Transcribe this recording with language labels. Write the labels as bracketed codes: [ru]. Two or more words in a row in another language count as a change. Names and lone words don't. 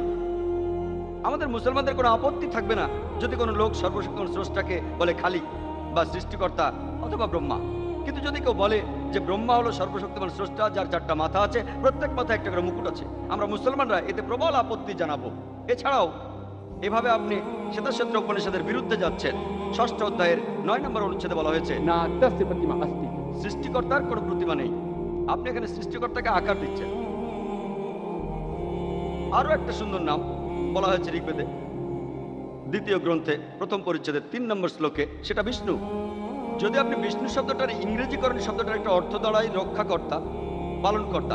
[bn] আমাদের মুসলমানদের কোনো আপত্তি থাকবে না যদি কোনো লোক সর্বশক্তিমান স্রষ্টাকে বলে খালিক বা সৃষ্টিকর্তা অথবা ব্রহ্মা। কিন্তু যদি কেউ বলে যে ব্রহ্মা হলো সর্বশক্তিমান স্রষ্টা, যার 4টা মাথা আছে, প্রত্যেক মাথায় একটা করে মুকুট আছে, আমরা মুসলমানরা এতে প্রবল আপত্তি জানাবো। এছাড়াও এভাবে আপনি শ্বেতাক্ষেত্র উপনিষদের বিরুদ্ধে যাচ্ছেন। 6 অধ্যায়ের 9 নম্বর অনুচ্ছেদে বলা হয়েছে [sa] ना तस्य प्रतिमा अस्ति। [bn] সৃষ্টিকর্তার কোনো প্রতিমা নেই। আপনি এখানে সৃষ্টিকর্তাকে আকার দিচ্ছেন। আরো একটা সুন্দর নাম বলা হয়েছে ঋগ্বেদে 2 গ্রন্থে 1ম পরিচ্ছেদের 3 নম্বর শ্লোকে, সেটা বিষ্ণু। যদি আপনি বিষ্ণু শব্দটার ইংরেজিকরণ, শব্দটার একটা অর্থ দাঁড়ায় রক্ষাকর্তা, পালনকর্তা।